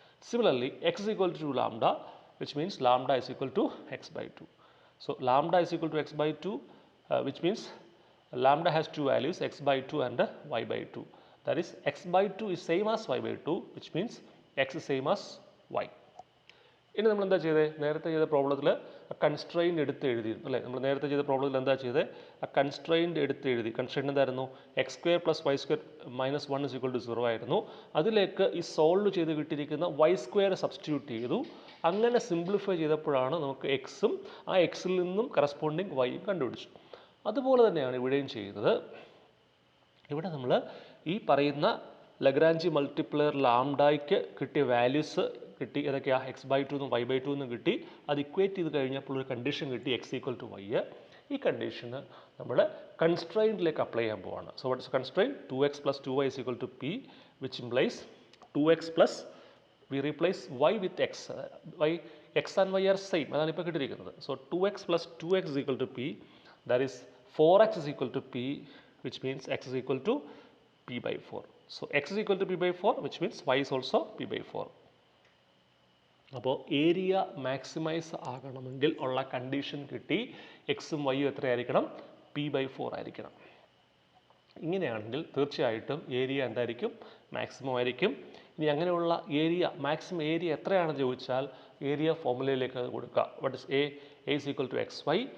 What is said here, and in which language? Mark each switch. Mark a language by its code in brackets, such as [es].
[en] Similarly, x is equal to 2 lambda, which means lambda is equal to x by 2. So lambda is equal to x by 2, which means lambda has two values, x by 2 and y by 2. That is, x by 2 is same as y by 2, which means x is same as y. [ml] ഇനി നമ്മൾ എന്താ ചെയ്തത്? നേരത്തെ ചെയ്ത പ്രോബ്ലത്തിൽ constraint എടുത്ത് എഴുതിയിരുന്നു അല്ലേ? നമ്മൾ നേരത്തെ ചെയ്ത പ്രോബ്ലത്തിൽ എന്താ ചെയ്തത്? ആ കൺസ്ട്രെയിൻറ്റ് എടുത്ത് എഴുതി. കൺസ്ട്രെയിൻറ്റ് എന്തായിരുന്നു? [en] x square plus y square minus 1 is equal to 0 [ml] ആയിരുന്നു. അതിലേക്ക് ഈ സോൾവ് ചെയ്ത് കിട്ടിയിരിക്കുന്ന വൈ സ്ക്വയർ സബ്സ്റ്റിറ്റ്യൂട്ട് ചെയ്തു. അങ്ങനെ സിംപ്ലിഫൈ ചെയ്തപ്പോഴാണ് നമുക്ക് എക്സും ആ എക്സിൽ നിന്നും കറസ്പോണ്ടിങ് വൈയും കണ്ടുപിടിച്ചു. അതുപോലെ തന്നെയാണ് ഇവിടെയും ചെയ്യുന്നത്. ഇവിടെ നമ്മൾ ഈ പറയുന്ന ലഗ്രാഞ്ചി മൾട്ടിപ്ലയർ ലാംഡയ്ക്ക് കിട്ടിയ വാല്യൂസ് കിട്ടി. ഏതൊക്കെയാണ്? എക്സ് ബൈ 2 വൈ ബൈ 2 കിട്ടി. അത് ഇക്വേറ്റ് ചെയ്ത് കഴിഞ്ഞപ്പോൾ ഒരു കണ്ടീഷൻ കിട്ടി, [en] X equal to y. [ml] ഈ കണ്ടീഷന് നമ്മൾ കൺസ്ട്രെയിൻറ്റിലേക്ക് അപ്ലൈ ചെയ്യാൻ പോവാണ്. [en] So what is constraint? 2x plus 2y is equal to p, which implies 2x plus we replace y with x. X and y are same. [ml] അതാണ് ഇപ്പോൾ കിട്ടിയിരിക്കുന്നത്. [en] So 2x plus 2x is equal to p, that is 4x is equal to p, which means x is equal to p by 4. So x is equal to p by 4, which means y is also p by 4. [ml] അപ്പോൾ area maximise ആകണമെങ്കിൽ ഉള്ള condition കിട്ടി. എക്സും വൈയും എത്രയായിരിക്കണം? P by 4 ആയിരിക്കണം. ഇങ്ങനെയാണെങ്കിൽ തീർച്ചയായിട്ടും area എന്തായിരിക്കും? Maximum ആയിരിക്കും. ഇനി അങ്ങനെയുള്ള ഏരിയ, മാക്സിമം ഏരിയ എത്രയാണെന്ന് ചോദിച്ചാൽ ഏരിയ ഫോർമുലയിലേക്ക് അത് കൊടുക്കുക. [en] What is a? A is equal to x y.